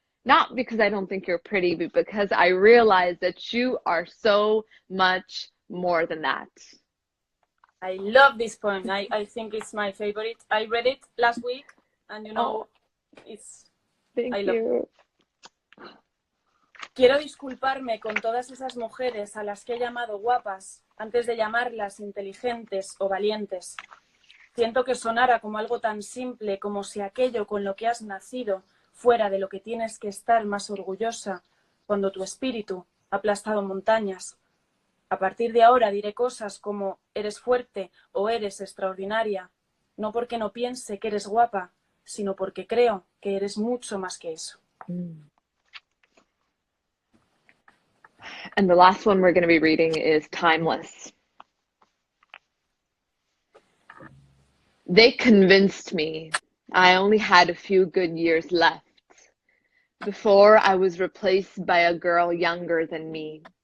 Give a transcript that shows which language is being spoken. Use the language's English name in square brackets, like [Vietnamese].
[English] Not because I don't think you're pretty, but because I realize that you are so much more than that. I love this poem. I think it's my favorite. I read it last week, and it's... Thank you. [Spanish] Quiero disculparme con todas esas mujeres a las que he llamado guapas antes de llamarlas inteligentes o valientes. Siento que sonara como algo tan simple como si aquello con lo que has nacido fuera de lo que tienes que estar más orgullosa cuando tu espíritu ha aplastado montañas. A partir de ahora diré cosas como eres fuerte o eres extraordinaria, no porque no piense que eres guapa, sino porque creo que eres mucho más que eso. [English] And the last one we're going to be reading is Timeless. They convinced me I only had a few good years left before I was replaced by a girl younger than me.